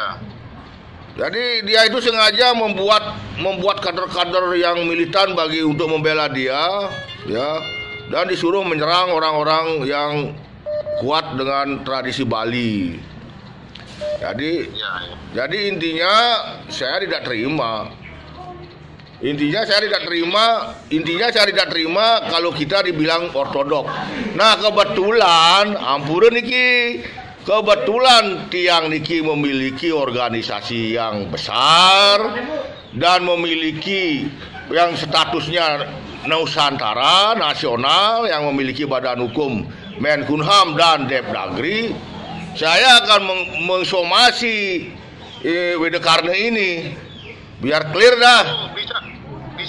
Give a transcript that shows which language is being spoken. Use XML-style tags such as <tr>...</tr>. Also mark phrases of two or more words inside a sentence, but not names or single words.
<id>Jadi dia itu sengaja membuat kader-kader yang militan untuk membela dia, ya, dan disuruh menyerang orang-orang yang kuat dengan tradisi Bali. Jadi intinya saya tidak terima. Intinya saya tidak terima kalau kita dibilang ortodok. Nah, kebetulan</id> <ban>ampuran niki.</ban> <id>Kebetulan Tiang niki memiliki organisasi yang besar dan memiliki yang statusnya Nusantara nasional, yang memiliki badan hukum Menkumham dan Depdagri. Saya akan mengsomasi Widekarna ini biar clear dah.</id>